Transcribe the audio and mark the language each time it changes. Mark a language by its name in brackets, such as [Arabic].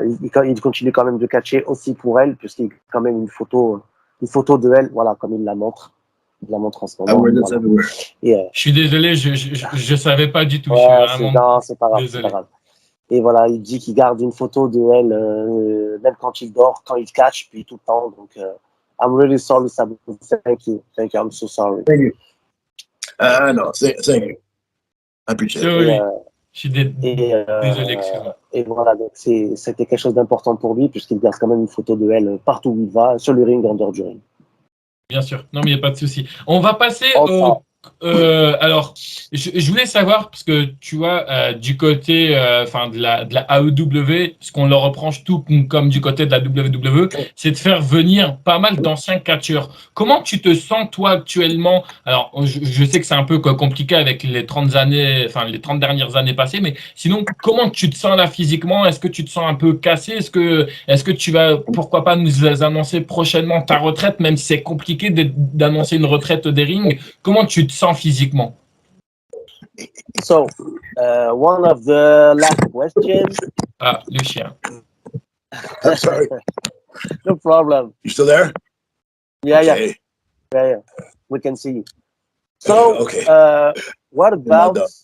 [French] Il continue quand même de catcher aussi pour elle, puisqu'il y a quand même une photo de elle, voilà, comme il la montre. Il la montre en ce moment. Voilà. Et, je suis désolé, je savais pas du tout. Ouais, c'est pas grave. Et voilà, il dit qu'il garde une photo de elle, même quand il dort, quand il catch, puis tout le temps. [English] Donc, I'm really sorry, Sabu. Thank you. Thank you. I'm so sorry. Thank you. No, thank you. I appreciate it. [French] Oui, je suis Et, désolé, excuse-moi. et voilà, donc c'était quelque chose d'important pour lui, puisqu'il garde quand même une photo de elle partout où il va, sur le ring, en dehors du ring. Bien sûr, non mais il n'y a pas de souci. On va passer Enfin. alors, je voulais savoir, parce que tu vois, du côté enfin de la AEW, ce qu'on leur reproche tout comme du côté de la WWE, c'est de faire venir pas mal d'anciens catcheurs. Comment tu te sens, toi, actuellement? Alors, je sais que c'est un peu compliqué avec les 30 années, enfin les 30 dernières années passées, mais sinon, comment tu te sens là physiquement? Est-ce que tu te sens un peu cassé? Est-ce que tu vas, pourquoi pas, nous annoncer prochainement ta retraite, même si c'est compliqué d'annoncer une retraite des rings? Comment tu te sens physiquement? [English] So, one of the last questions. [French] Ah, le chien. [English] I'm sorry. No problem. You still there? Yeah, Okay. yeah. We can see you. So, Okay. what about?